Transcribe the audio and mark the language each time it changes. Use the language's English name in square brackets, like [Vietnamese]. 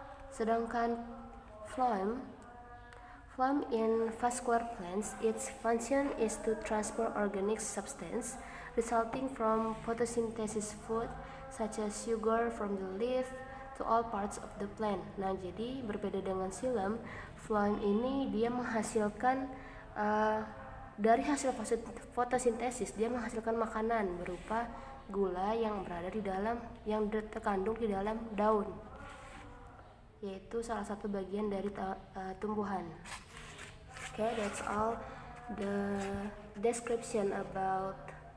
[English] Sedangkan phloem in vascular plants, its function is to transport organic substance resulting from photosynthesis food such as sugar from the leaf to all parts of the plant. [Indonesian] Nah, jadi berbeda dengan xilem, phloem ini dia menghasilkan dari hasil fotosintesis dia menghasilkan makanan berupa gula yang terkandung di dalam daun, yaitu salah satu bagian dari tumbuhan. [English] Okay, that's all the description about